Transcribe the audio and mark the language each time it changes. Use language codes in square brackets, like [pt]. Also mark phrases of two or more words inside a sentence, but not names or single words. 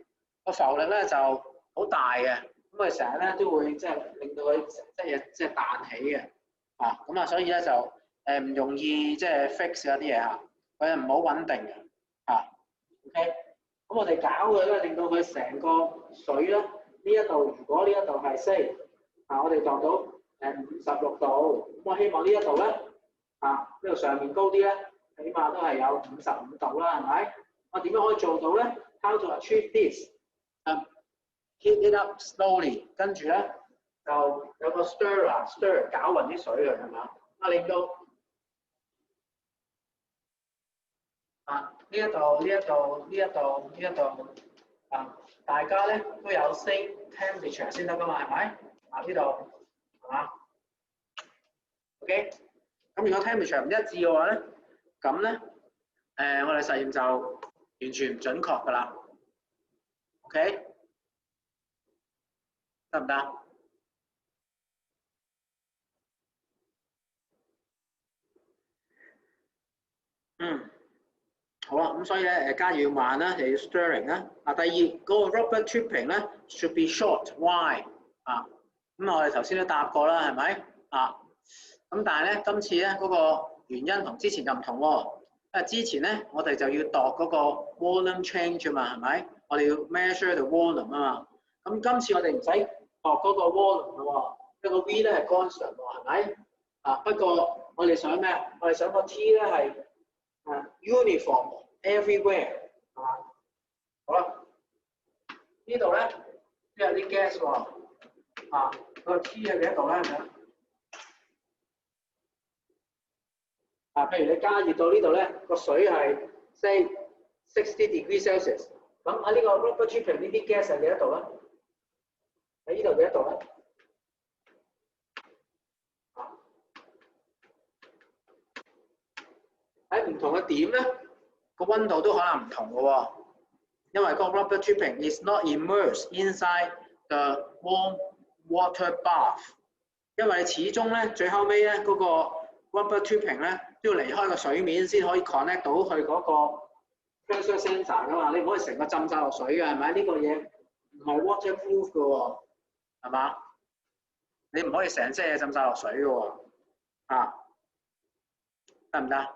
[yue] 個浮力咧就好大嘅，咁佢成日咧都會即係令到佢即係彈起嘅，咁所以咧就唔容易即係 fix 嗰啲嘢嚇，佢唔好穩定嘅OK， 咁我哋搞佢咧，令到佢成個水咧呢一度，如果呢一度係 say 我哋度到56度，咁我希望呢一度咧呢度上面高啲咧，起碼都係有55度啦，係咪？我點樣可以做到咧 [en] ？How to achieve this？Heat it up slowly， [yue] 跟住咧就有個 stir 攪勻啲水佢係嘛？令到呢一度大家咧都有 [en] same temperature [yue] 先得噶嘛，係咪？呢度係嘛 ？OK， 咁如果 temperature 唔一致嘅話咧，咁咧我哋實驗就完全唔準確噶啦。OK， 得唔得？好啊，咁所以咧加熱要慢啦，又要 stirring 啦。第二嗰個 [en] rubber tripping [yue] 咧 [en] should be short。Why？ [yue] 咁我哋頭先都答過啦，係咪？咁但係咧今次咧嗰個原因同之前就唔同喎，因為之前咧我哋就要度嗰個 [en] volume change [yue] 啊嘛，係咪？我哋要 [en] measure the volume [yue] 啊嘛。咁今次我哋唔使度嗰個 volume 咯喎，因為個 V 咧係 constant 喎，係咪？不過我哋想咩？我哋想個 T 咧係 [en] uniform everywhere [yue] 係嘛？好啦，呢度咧都有啲 gas 喎，個 T 係幾多度咧？係咪？譬如你加熱到呢度咧，個水係 say 60 [en] degrees Celsius， [yue] 咁喺呢個 [en] rubber tripping [yue] 呢啲 gas 係幾多度咧？喺呢度幾多度咧？喺唔同嘅點咧，個溫度都可能唔同嘅喎，因為個 [en] rubber tripping is not immersed inside the warm water bath， [yue] 因為始終咧最後尾咧嗰個 [en] rubber tripping [yue] 咧都要離開個水面先可以 connect 到去嗰個 [en] pressure sensor [yue] 噶嘛，你唔可以成個浸晒落水嘅，係咪？呢個嘢唔係 waterproof 嘅喎，係嘛？你唔可以成隻嘢浸晒落水嘅喎，得唔得？